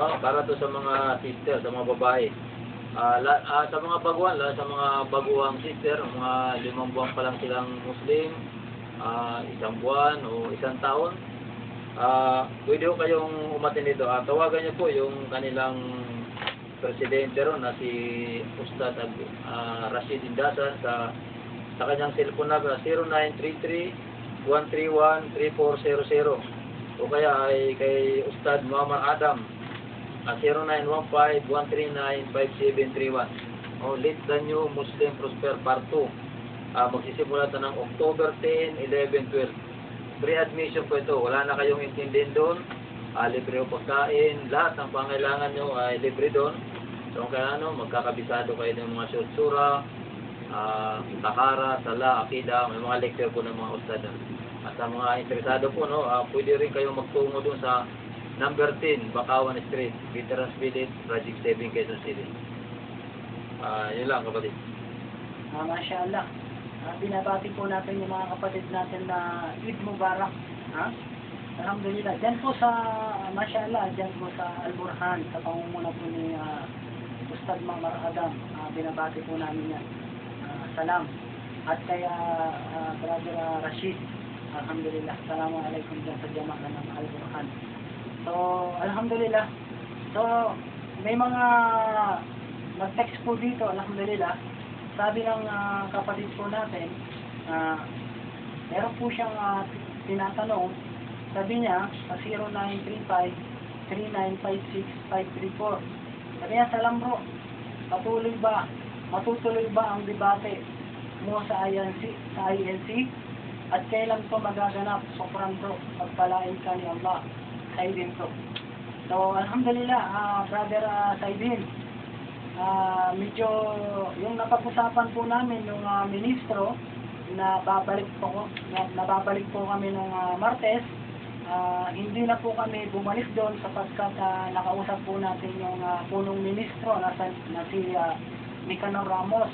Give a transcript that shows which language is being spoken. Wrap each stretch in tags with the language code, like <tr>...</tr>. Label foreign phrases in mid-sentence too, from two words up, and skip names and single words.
<tl>Para to sa mga sister, sa mga babae. Sa mga baguhan, sa mga baguhang sister, mga 5 buwan pa lang silang Muslim, 1 buwan o 1 taon, pwede ko kayong umatin dito. Tawagan niyo po yung kanilang presidente ron na si Ustad Rashid Indasan sa kanyang cellphone number 0933-131-3400 o kaya ay kay Ustad Muhammad Adam 0915-139-5731. Lead the New Muslim Prosper Part 2. Magsisimula ito ng October 10, 11, 12.</tl> <en>Free admission</en> <tl>po ito. Wala na kayong intindihin doon. Libre o pagkain. Lahat ng pangailangan nyo ay libre doon. So kaya magkakabisado kayo ng mga sura, takara, sala, akida. May mga lecture po ng mga ustad. At sa mga interesado po, pwede rin kayong magtungo doon sa number 10, Bakawan Street, Veterans Village, Project 7, Quezon City. Yun lang, kapatid. Mashallah. Binabati po natin yung mga kapatid natin na</tl> <ar>عيد مبارك.</ar> <tl>Alhamdulillah. Diyan po sa, mashallah, diyan po sa Al-Burhan, sa pangunguna po ni Ustad Mamar Adam. Binabati po namin yan. Salam. At kaya Brother Rashid, alhamdulillah. Assalamualaikum dyan sa jamaah ng Al-Burhan. So, alhamdulillah. So, may mga nag-text po dito, alhamdulillah. Sabi ng kapatid po natin, meron po siyang tinatanong. Sabi niya, 0935-3956-534. Sabi niya, salam bro, matutuloy ba ang debate mo sa INC? At kailan to magaganap? Sopran bro, pagpalain ka ni Allah. Saidin to. So, alhamdulillah, Brother Saidin, medyo yung napag-usapan po namin yung ministro na nababalik po kami nung Martes, hindi na po kami bumalik doon sapagkat nakausap po natin yung punong ministro na si Nicanor Ramos.</tl>